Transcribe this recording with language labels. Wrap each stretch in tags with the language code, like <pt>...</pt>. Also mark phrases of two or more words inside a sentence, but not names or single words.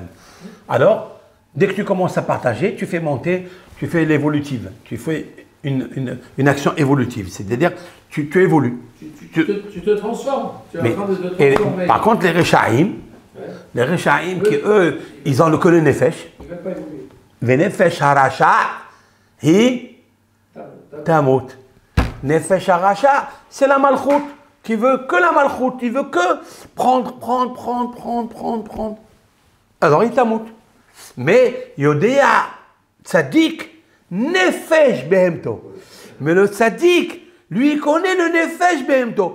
<fr>Alors, dès que tu commences à partager, tu fais monter, tu fais l'évolutive, tu fais une action évolutive. C'est-à-dire, tu évolues. Tu te transformes. Tu es Mais- en train de te et, transformer. par contre, les Rechaïm, qui eux, ils ont le que le nefesh. Il ne va pas évoluer.</fr> <he>ונפש הרשעה, היא תמות. נפש הרשעה,</he> <fr>c'est la malchut, qui veut que la malchut, il veut que prendre. Alors il tamut.</fr> <he>Mais יודע, צדיק, נפש בהמתו.</he> <fr>Mais le tzaddik, lui, il connaît le</fr> <he>נפש בהמתו.</he>